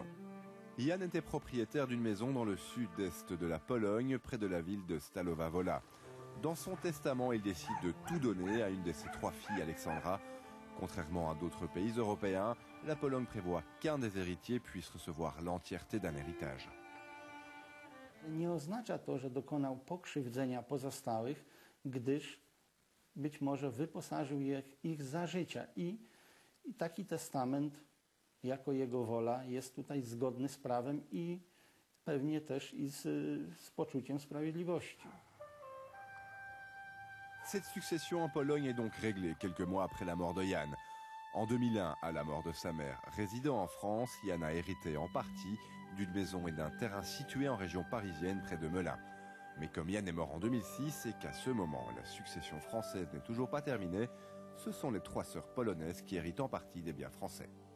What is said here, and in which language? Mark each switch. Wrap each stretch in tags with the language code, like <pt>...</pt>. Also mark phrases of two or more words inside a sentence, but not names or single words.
<fr>Jan était propriétaire d'une maison dans le sud-est de la Pologne, près de la ville de Stalowa Wola. Dans son testament, il décide de tout donner à une de ses 3 filles, Alexandra. Contrairement à d'autres pays européens, la Pologne prévoit qu'un des héritiers puisse recevoir l'entièreté d'un héritage.</fr> <pl>Nie oznacza to, że dokonał pokrzywdzenia pozostałych, gdyż być może wyposażył ich za życia i taki testament jako jego wola jest tutaj zgodny z prawem i pewnie też i z poczuciem sprawiedliwości.</pl> <fr>Cette succession en Pologne est donc réglée quelques mois après la mort de Jan. En 2001, à la mort de sa mère, résidant en France, Jan a hérité en partie d'une maison et d'un terrain situés en région parisienne près de Melun. Mais comme Jan est mort en 2006 et qu'à ce moment, la succession française n'est toujours pas terminée, ce sont les 3 sœurs polonaises qui héritent en partie des biens français.</fr>